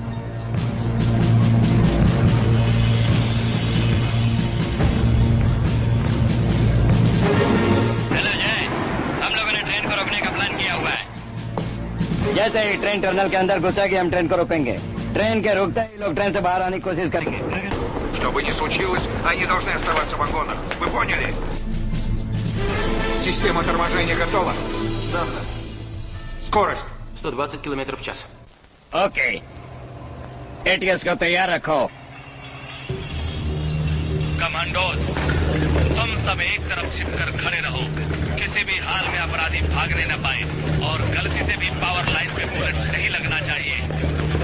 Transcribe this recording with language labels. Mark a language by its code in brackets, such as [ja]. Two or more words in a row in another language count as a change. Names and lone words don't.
[hi] हेलो जय, हम लोगों ने ट्रेन को रोकने का प्लान किया हुआ है। जैसे ही ट्रेन टनल के अंदर घुसेगी हम ट्रेन को रोकेंगे। ट्रेन के रुकते ही लोग ट्रेन से बाहर आने की कोशिश करेंगे। [ru] Что бы ни случилось, они должны оставаться в вагонах. Вы поняли? Система торможения готова? Да, сэр. Скорость? 120 километров в час. [hi] ओके, एटीएस को तैयार रखो। कमांडोस, तुम सब एक तरफ छिपकर खड़े रहो। किसी भी हाल में अपराधी भागने न पाए और गलती से भी [en] power line [hi] पे बुलेट नहीं लगना चाहिए।